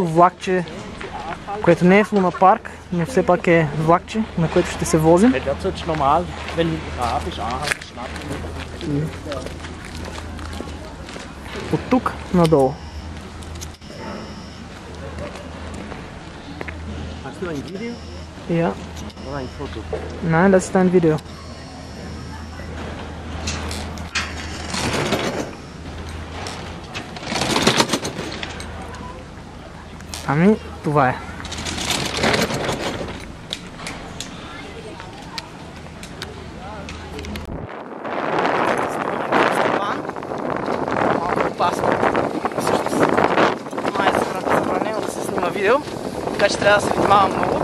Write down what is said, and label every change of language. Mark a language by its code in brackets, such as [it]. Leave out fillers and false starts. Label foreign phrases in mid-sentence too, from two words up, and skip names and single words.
[bg] влакче, което не е в Луна парк, но все пак е влакче, на което ще се возим. От тук надолу. [de] Hast du ein Video? Ja. Oder ein Foto? Nein, das ist ein Video. [bg] Ами, това е. Малко опасно. Всъщност, май е забранено да се снима видео, така че трябва да се внимава много.